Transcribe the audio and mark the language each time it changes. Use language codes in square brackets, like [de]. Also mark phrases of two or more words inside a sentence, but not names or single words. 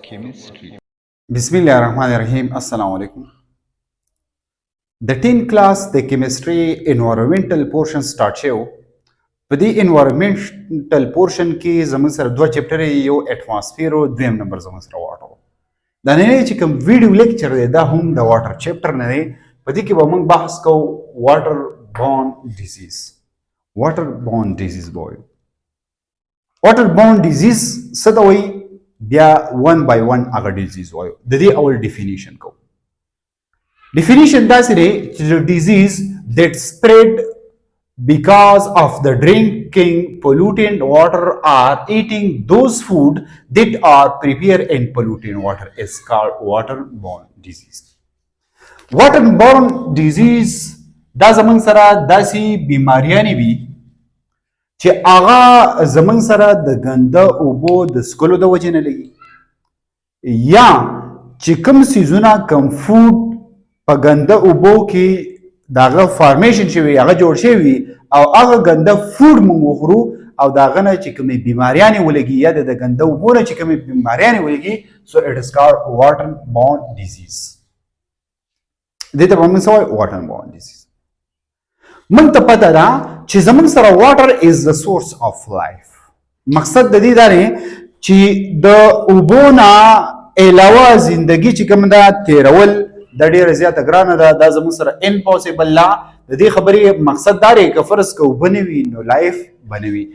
[en] chemistry. [ar] بسم الله الرحمن الرحيم. السلام عليكم. [en] The 10th class the chemistry environmental portion start شو. [ps] په دې [en] environmental portion [ps] کې زموږ سره دوه چپټر یو اټماسفیر او دویم نمبر زموږ سره واټر. دا نه چې کوم ویډیو لیکچر دی دا هم د واټر چپټر نه دی. په دې کې به موږ بحث کوو [en] water borne disease. water borne disease بوي. water borne disease [ps] څه ته وایي؟ بیا [en] one by one [ps] هغه ډیزیز وایو. د دې اول ډیفینیشن کوو. ډیفینیشن داسې دی چې ډیزیز [en] that spread because of the drinking polluted water or eating those food that are prepared in polluted water is called waterborne disease. Waterborne disease [ps] دا زمون سره داسې بیماریانې وي چې هغه زمون سره د ګنده اوبو د څښلو د وجې نه لګي یا چې کوم څیزونه کوم فوډ په ګنده اوبو کې داغه فارمیشن شوی هغه جوړ شوی او هغه ګنده فوډ موږ وخورو او داغه نه چې کومې بیماریانې ولګي یا د ګنده اوبو نه چې کومې بیماریانې ولګي [en] so it is called waterborne disease. [ps] دې ته به موږ څه وایو؟ [en] waterborne disease. [ps] موږ ته پته ده چې زموږ سره [en] water is the source of life. [ps] مقصد د دې دا دی چې د اوبو نه علاوه زندگی چې کوم ده تیرول دا ډیره زیاته ګرانه ده. دا زموږ سره امپوسیبل لا. د دې خبرې مقصد دا دی که فرض که اوبه نه وي نو لایف به نه وي.